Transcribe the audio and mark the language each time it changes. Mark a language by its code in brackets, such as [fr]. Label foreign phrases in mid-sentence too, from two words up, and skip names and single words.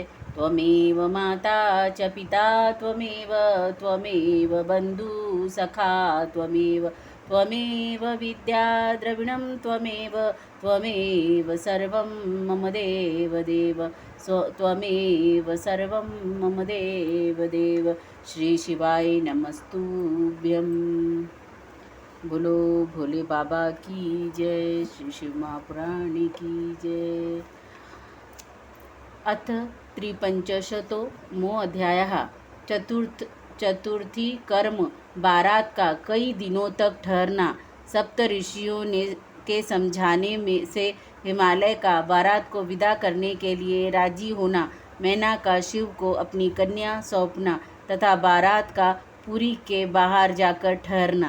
[sa] त्वमेव माता च पिता त्वमेव त्वमेव बंधु सखा त्वमेव त्वमेव विद्या द्रविणं त्वमेव त्वमेव सर्वं मम देव देव त्वमेव सर्वं मम देव देव। श्री शिवाय नमस्तुभ्यं। [hi] बोलो भोले बाबा की जय। श्री शिव महापुराण की जय। [sa] अथ त्रिपंचशतो मो अध्याय। [hi] चतुर्थी कर्म बारात का कई दिनों तक ठहरना। सप्त ऋषियों ने के समझाने में से हिमालय का बारात को विदा करने के लिए राजी होना, मैना का शिव को अपनी कन्या सौंपना तथा बारात का पुरी के बाहर जाकर ठहरना।